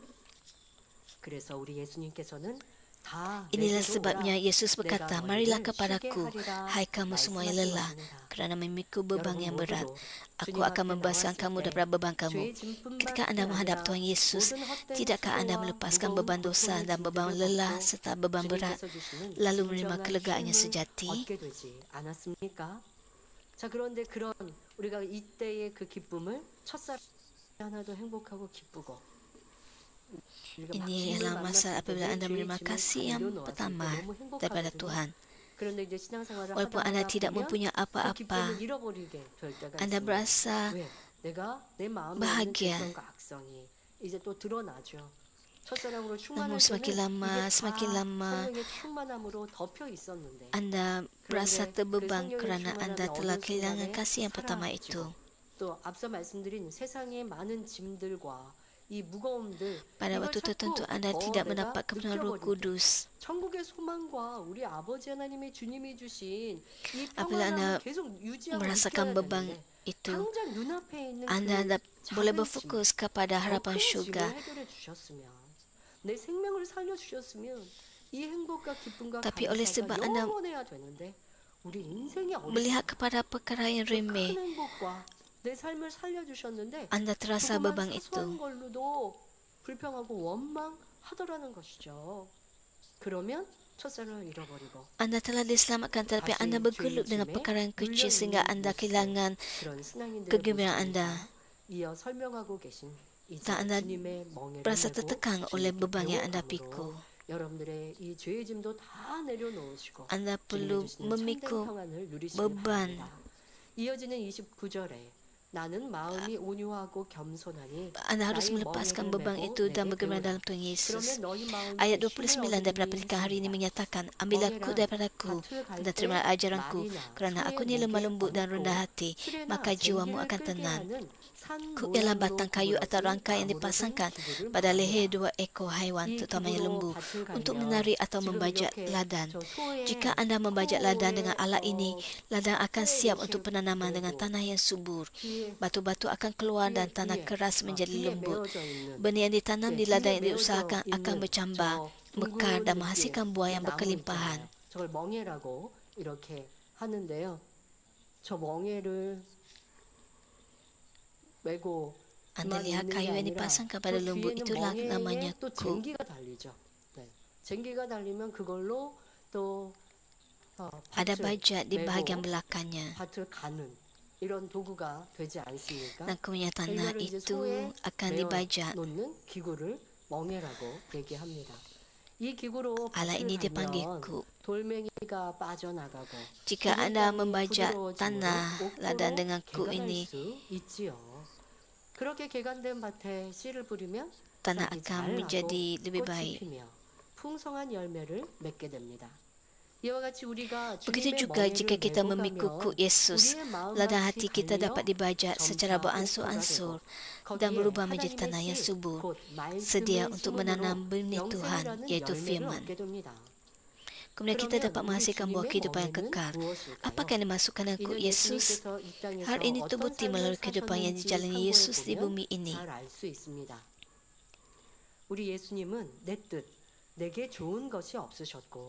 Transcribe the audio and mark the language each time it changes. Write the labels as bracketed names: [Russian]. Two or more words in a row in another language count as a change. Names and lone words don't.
[Malay] Inilah sebabnya Yesus berkata, "Marilah kepadaku, hai kamu semua yang lelah, kerana memikul beban yang berat. Aku akan membebaskan kamu daripada beban kamu." Ketika anda menghadap Tuhan Yesus, tidakkah anda melepaskan beban dosa dan beban lelah serta beban berat, lalu menerima kelegaan yang sejati? [Korean] 자, 그런데 그런 우리가 이때의 그 기쁨을 첫사랑 하나도 행복하고 기쁘고 [Malay] Ini ialah masa apabila anda menerima kasih yang pertama daripada Tuhan. Walaupun anda tidak mempunyai apa-apa, anda berasa bahagia. Namun semakin lama, anda berasa terbeban kerana anda telah kehilangan kasih yang pertama itu. [Korean] 또 앞서 말씀드린 세상의 많은 짐들과 이 무거움들 [Malay] Pada waktu tertentu anda tidak mendapat kebenaran Roh Kudus. [Korean] 천국의 소망과 우리 아버지 하나님의 주님이 주신 이 [Malay] Apabila anda [Korean] 평안을 계속 유지하고 [Malay] merasakan [Korean] 있어야 [Malay] beban [Korean] 되는데 [Malay] itu, [Korean] 당장 눈앞에 있는 [Malay] anda [Korean] 그 [Malay] boleh [Korean] 작은 [Malay] berfokus kepada harapan syurga. [Korean] 해결해 주셨으면 내 생명을 살려 주셨으면 이 행복과 기쁨과 [Malay] Tapi oleh sebab [Korean] 감사가 [Malay] anda [Korean] 영원해야 되는데 우리 인생이 [Malay] melihat kepada perkara yang remeh, [Korean] 큰 행복과 내 삶을 살려주셨는데 [Malay] anda terasa beban [Korean] 조그만 [Malay] itu. [Korean] 사소한 걸로도 불평하고 원망하더라는 것이죠. 그러면 첫사랑을 잃어버리고 [Malay] Anda telah diselamatkan, tetapi Anda bergelut dengan perkara yang kecil sehingga Anda kehilangan [Korean] 그런 신앙인들의 [Malay] kegembiraan [Korean] 모습입니다. [Malay] Anda. [Korean] 이어 설명하고 계신 이제 [Malay] Tak Anda [Korean] 주님의 멍에를 [Malay] Berasa [Korean] 메고 [Malay] tertekan oleh [Korean] 주님께 [Malay] beban yang Anda [Korean] 배워감으로 [Malay] pikul. [Korean] 여러분들의 이 죄의 짐도 다 내려놓으시고 [Malay] Anda [Korean] 주님이 [Malay] perlu [Korean] 주시는 참된 [Malay] memikul [Korean] 평안을 누리시길 [Malay] beban. [Korean] 바랍니다. 이어지는 29절에 나는 마음이 온유하고 겸손하니 [Malay] Anda harus [Korean] 나의 [Malay] melepaskan [Korean] 멍에를 [Malay] beban [Korean] 메고 [Malay] itu dan [Korean] 내게 [Malay] bergembira [Korean] 배우라. [Malay] dalam Tuhan Yesus. [Korean] 그러면 너희 마음이 [Malay] Ayat [Korean] 힘을 [Malay] 29 daripada [Korean] 얻으리니 [Malay] pelikan hari ini [Korean] 있습니다. [Malay] menyatakan, ambillah aku [Korean] 멍에란 [Malay] daripadaku [Korean] 밭을 갈 [Malay] dan [Korean] 때 [Malay] terimalah ajaranku, [Korean] 말이나 [Malay] kerana aku [Korean] 소의 [Malay] ni lemah [Korean] 목에 [Malay] lembut dan [Korean] 얹고 [Malay] rendah hati, [Korean] 수레나 [Malay] maka jiwamu [Korean] 쟁기를 [Malay] akan [Korean] 끌게 [Malay] tenang. [Korean] 하는 산 [Malay] Kuk ialah [Korean] 모양으로 [Malay] batang kayu atau [Korean] 구부러진 [Malay] rangkai yang [Korean] 나무로 된 [Malay] dipasangkan [Korean] 기구를 [Malay] pada [Korean] 말합니다. [Malay] leher dua ekor haiwan, [Korean] 이 [Malay] terutamanya [Korean] 기구로 [Malay] lembu, [Korean] 밭을 [Malay] untuk [Korean] 갈면 [Malay] menarik atau [Korean] 지금 [Malay] membajak [Korean] 이렇게 [Malay] ladang. [Korean] 저 소의 [Malay] Jika anda membajak ladang dengan [Korean] 코에 [Malay] alat ini, ladang akan [Korean] 코에 [Malay] siap [Korean] 이렇게 [Malay] untuk penanaman dengan [Korean] 메고 [Malay] tanah yang subur. [Korean] 귀에 [Malay] Batu-batu akan keluar dan tanah keras menjadi [Korean] 귀에 [Malay] lembut. [Korean] 메어져 있는 [Malay] Benih yang ditanam di [Korean] 귀에 [Malay] ladang yang [Korean] 메어져 [Malay] diusahakan akan [Korean] 있는 [Malay] bercambah, [Korean] 저 [Malay] mekar dan [Korean] 둥근 [Malay] menghasilkan [Korean] 느낌, [Malay] buah [Korean] 이 [Malay] yang [Korean] 나무 [Malay] berkelimpahan. [Korean] 있잖아요. 저걸 멍에라고 이렇게 하는데요. 저 멍에를 메고 [Malay] Anda [Korean] 그만 [Malay] lihat [Korean] 있는 게 [Malay] kayu yang [Korean] 아니라 [Malay] dipasangkan [Korean] 그 [Malay] pada lembu, [Korean] 뒤에는 [Malay] itulah namanya [Korean] 멍에에 또 [Malay] kuk. [Korean] 쟁기가 달리죠. 네. 쟁기가 달리면 그걸로 또 [Malay] Ada [Korean] 밭을 [Malay] bajak di bahagian [Korean] 메고 [Malay] belakangnya. [Korean] 밭을 가는 이런 도구가 되지 않습니까? [Malay] Dan kemudian tanah [Korean] 이거를 이제 [Malay] itu [Korean] 소에 [Malay] akan [Korean] 메어 [Malay] dibajak. [Korean] 놓는 기구를 멍에라고 얘기합니다. 이 기구로 [Malay] Alat [Korean] 밭을 [Malay] ini dipanggil [Korean] 갈면 [Malay] kuk. [Korean] 돌멩이가 빠져나가고 [Malay] Jika [Korean] 굽은 [Malay] anda [Korean] 땅이 [Malay] membajak [Korean] 부드러워지므로 [Malay] tanah ladang [Korean] 옥토로 [Malay] dengan kuk [Korean] 개간할 [Malay] ini, [Korean] 수 있지요. 그렇게 개간된 밭에 씨를 뿌리면 [Malay] tanah [Korean] 싹이 [Malay] akan [Korean] 잘 나고 [Malay] menjadi lebih [Korean] 꽃이 [Malay] baik. [Korean] 피며 풍성한 열매를 맺게 됩니다. 이와 같이 우리가 [Malay] Begitu [Korean] 주님의 [Malay] juga jika [Korean] 멍에를 [Malay] kita [Korean] 메고 [Malay] memikul kuk [Korean] 가면 [Malay] Yesus, [Korean] 우리의 마음 [Malay] ladang [Korean] 밭이 [Malay] hati kita [Korean] 갈려 [Malay] dapat dibajak secara [Korean] 점차 [Malay] beransur-ansur [Korean] 옥토가 [Malay] dan [Korean] 되고 [Malay] berubah [Korean] 거기에 [Malay] menjadi tanah yang [Korean] 하나님의 씨, [Malay] subur, [Korean] 곧 [Malay] sedia [Korean] 말씀을 [Malay] untuk [Korean] 심음으로 [Malay] menanam benih Tuhan, [Korean] 영생이라는 [Malay] yaitu [Korean] 열매를 [Malay] firman. [Korean] 얻게 됩니다. [Malay] Kemudian kita [Korean] 그러면 [Malay] dapat [Korean] 우리 [Malay] menghasilkan buah [Korean] 주님의 [Malay] kehidupan yang [Korean] 멍에는 [Malay] kekal. [Korean] 무엇일까요? [Malay] Apakah yang dimasukkan dengan kuk [Korean] 이는 [Malay] Yesus? [Korean] 예수님께서 이 땅에서 [Malay] Hal ini [Korean] 어떤 [Malay] terbukti [Korean] 삶을 [Malay] melalui kehidupan yang [Korean] 사셨는지 [Malay] dijalani [Korean] 참고해 [Malay] Yesus di [Korean] 보면 [Malay] bumi ini. [Korean] 잘 알 수 있습니다. 우리 예수님은 내 뜻, 내게 좋은 것이 없으셨고